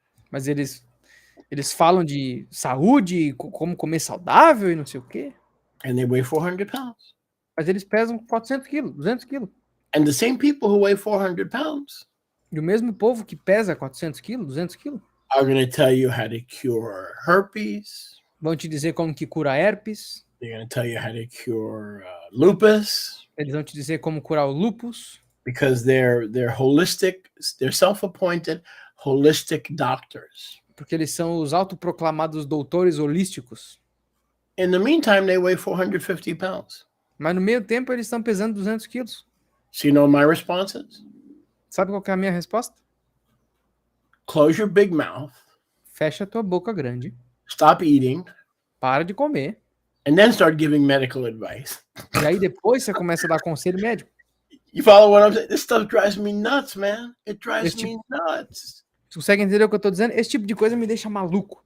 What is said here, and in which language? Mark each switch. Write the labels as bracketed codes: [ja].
[pt] Mas eles falam de saúde, como comer saudável e não sei o quê. [en] And they weigh 400 pounds. [pt] Mas eles pesam 400 quilos, 200 quilos. [en] And the same people who weigh 400 pounds [pt] E o mesmo povo que pesa 400 quilos, 200 quilos, [en] are going to tell you how to cure herpes. [pt] vão te dizer como que cura herpes. [en] They're going to tell you how to cure lupus. [pt] Eles vão te dizer como curar o lupus. [en] Because they're holistic, they're self-appointed holistic doctors. [pt] Porque eles são os autoproclamados doutores holísticos. [en] In the meantime, they weigh 450 pounds. [pt] Mas no meio tempo eles estão pesando 200 quilos. [en] So you know my responses? [pt] Sabe qual que é a minha resposta? [en] Close your big mouth. [pt] Fecha tua boca grande. [en] Stop eating. [pt] Para de comer. [en] And then start giving medical advice. [pt] E aí depois você começa a dar conselho médico. [en] You follow what I'm saying? This stuff drives me nuts, man. It drives me nuts. [pt] Você consegue entender o que eu tô dizendo? Esse tipo de coisa me deixa maluco.